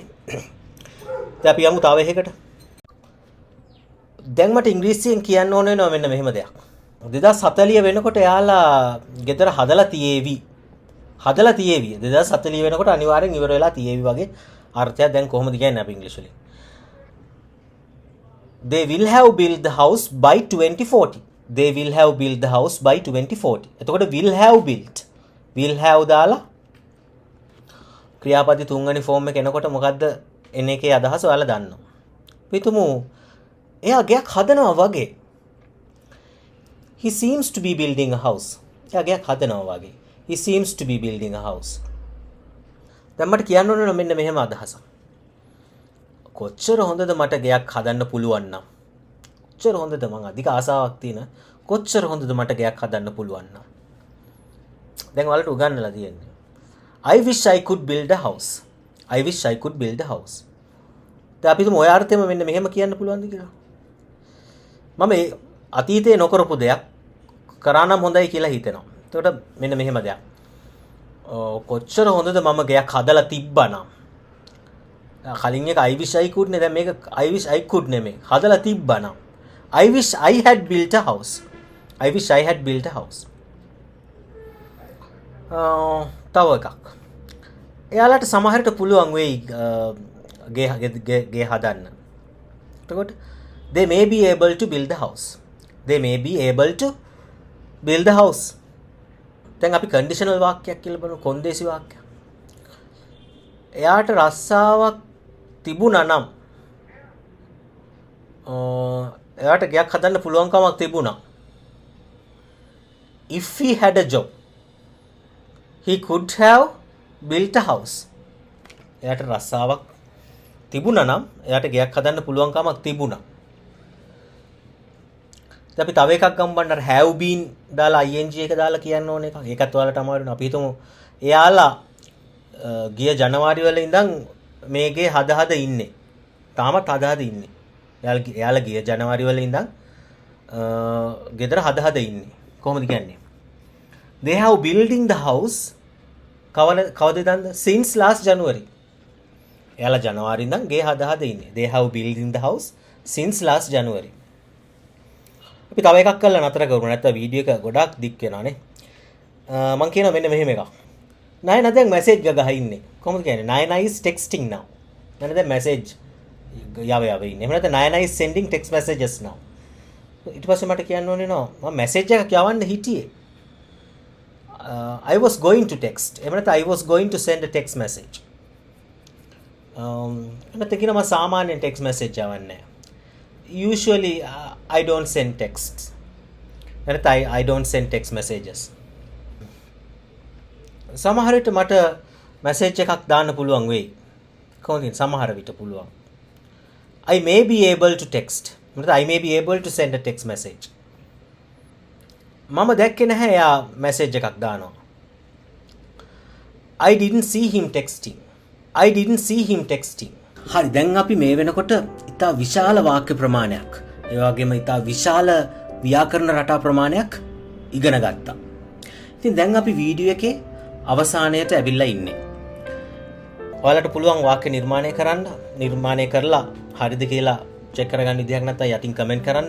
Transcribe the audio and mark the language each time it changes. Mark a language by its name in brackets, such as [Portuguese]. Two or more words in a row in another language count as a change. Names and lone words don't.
[Sinhala] දැන් අපි යමු තව එකකට. දැන් මට ඉංග්‍රීසියෙන් කියන්න ඕන වෙනවා මෙන්න මෙහෙම දෙයක්. 2040 වෙනකොට එයාලා ගෙදර හදලා තියේවි. 2040 වෙනකොට අනිවාර්යෙන් ඉවර වෙලා තියේවි වගේ අර්ථයක් දැන් කොහොමද කියන්නේ අපි ඉංග්‍රීසි වලින්? [English] They will have built the house by 2040. They will have built the house by 2040. [Sinhala] එතකොට [English] will have built. will have [Sinhala] දාලා ක්‍රියාපද තුන්වෙනි ෆෝම් එක එනකොට මොකද්ද එන එකේ අදහස ඔයාලා දන්නවා. පිටුමු එයා ගයක් හදනවා වගේ. [English] He seems to be building a house. [Sinhala] එයා ගයක් හදනවා වගේ. [English] He seems to be building a house. [Sinhala] දැන් මට කියන්න ඕන මෙන්න මෙහෙම අදහසක්. කොච්චර හොඳද මට ගයක් හදන්න පුළුවන් නම්. කොච්චර හොඳද මං අධික ආසාවක් තියෙන. කොච්චර හොඳද මට ගයක් හදන්න පුළුවන් නම්. දැන් ඔයාලට උගන්වලා තියෙන්නේ. [English] I wish I could build a house. I wish I could build a house. [Sinhala] දැන් අපි තුමු ඔය අර්ථෙම මෙන්න මෙහෙම කියන්න පුළුවන්ද කියලා. මම අතීතයේ නොකරපු දෙයක් කරා නම් හොඳයි කියලා හිතෙනවා. එතකොට මෙන්න මෙහෙම දෙයක්. කොච්චර හොඳද මම ගයක් හදලා තිබ්බනම්. කලින් එක [English] I wish I could [Sinhala] නේ දැන් මේක [English] I wish I could [Sinhala] නෙමෙයි. හදලා තිබ්බනම්. [English] I wish I had built a house. I wish I had built a house. [Sinhala] තව එකක්. එයාලට සමහරට පුළුවන් වෙයි ගේ හදන්න. [English] එතකොට they may be able to build the house. They may be able to build the house. [Sinhala] දැන් අපි කන්ඩිෂනල් වාක්‍යයක් කියලා බලමු කොන්දේසි වාක්‍යයක්. එයාට රස්සාවක් තිබුණා නම් එයාට ගයක් හදන්න පුළුවන් කමක් තිබුණා. [English] If he had a job, he could have built a house. [Sinhala] එයාට රස්සාවක් තිබුණා නම් එයාට ගයක් හදන්න පුළුවන් කමක් තිබුණා. දැන් අපි තව එකක් ගමු බලන්න [English] have been [Sinhala] දාලා ing එක දාලා කියන්න ඕන එකක්. ඒකත් ඔයාලට අමාරුයි. අපි හිතමු එයාලා ගිය ජනවාරි වල ඉඳන් මේකේ හද ඉන්නේ. තාමත් හද ඉන්නේ. එයාලා ගිය ජනවාරි වල ඉඳන් ගෙදර හද ඉන්නේ. කොහොමද කියන්නේ? [English] they have building the house [Sinhala] කවද ඉඳන්ද [English] since last January. [Sinhala] එයාලා ජනවාරි ඉඳන් ගේ හදා ඉන්නේ. [English] they have building the house since last January. [Sinhala] අපි තව එකක් කරලා නතර කරමු. නැත්නම් වීඩියෝ එක ගොඩක් දික් වෙනවානේ. මම කියනවා මෙන්න මෙහෙම එකක්. නයන දැන් මැසේජ් ගහ ඉන්නේ. කොහොමද කියන්නේ? [English] නයන is texting now. [Sinhala] නයන දැන් මැසේජ් යව ඉන්නේ. එහෙම නැත්නම් [English] නයන is sending text messages now. [Sinhala] ඊට පස්සේ මට කියන්න ඕනේ නෝ මම මැසේජ් එකක් යවන්න හිටියේ. [English] I was going to text. [Sinhala] එහෙම නැත්නම් [English] I was going to send a text message. [Sinhala] නැත්නම් කියනවා මම සාමාන්‍යයෙන් [English] text message [Sinhala] යවන්නේ. [English] Usually I don't send texts. නැත්නම් I don't send text messages. [Sinhala] සමහර විට මට මැසේජ් එකක් දාන්න පුළුවන් වෙයි. කොහොමද සමහර විට පුළුවන්. [English] I may be able to text. I may be able to send a text message. [Sinhala] මම දැක්කේ නැහැ යා මැසේජ් එකක් දානවා. [English] I didn't see him texting. I didn't see him texting. [Sinhala] හරි දැන් අපි මේ වෙනකොට ඉතා විශාල වාක්‍ය ප්‍රමාණයක් ඒ වගේම ඉතා විශාල ව්‍යාකරණ රටා ප්‍රමාණයක් ඉගෙන ගත්තා. ඉතින් දැන් අපි වීඩියෝ එකේ අවසානයට ඇවිල්ලා ඉන්නේ. ඔයාලට පුළුවන් වාක්‍ය නිර්මාණය කරලා හරිද කියලා චෙක් කරගන්න විදිහක් නැත්නම් යටින් කමෙන්ට් කරන්න.